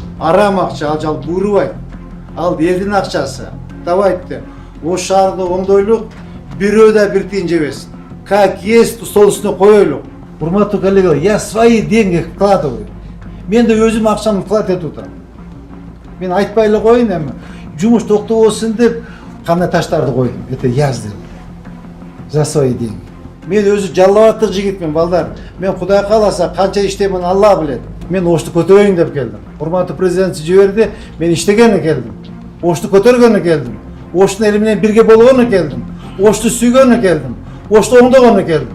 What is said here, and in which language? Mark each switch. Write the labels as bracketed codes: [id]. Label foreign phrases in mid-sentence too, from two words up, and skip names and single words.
[ky] арам акча, ал жал буурубайт. Ал элдин акчасы. Давайте. О шаарды оңдойлук, бирөө да бир тиын жебесин. [ru] Как есть, [ky] стол үстүнө коелук. Урматтуу коллегалар, [ru] я свои деньги вкладываю. [ky] Мен де өзүм акчамды вклад этип атам. Мен айтпай эле коеюн эми. Жумуш токтобосун деп кандай таштарды койдум. [ru] Это яздым. За свои деньги. [ky] Мен өзү жаллабаттык жигитмин, балдар. Мен Кудай кааласа канча иштеймин Алла билет. Мен ошту көтөрөйүн деп келдим. Урматтуу президент жиберди, мен иштегени келдим. Ошту көтөргөнү келдим. Оштун эли менен бирге болгону келдим. Ошту сүйгөнү келдим. Ошту оңдогону келдим.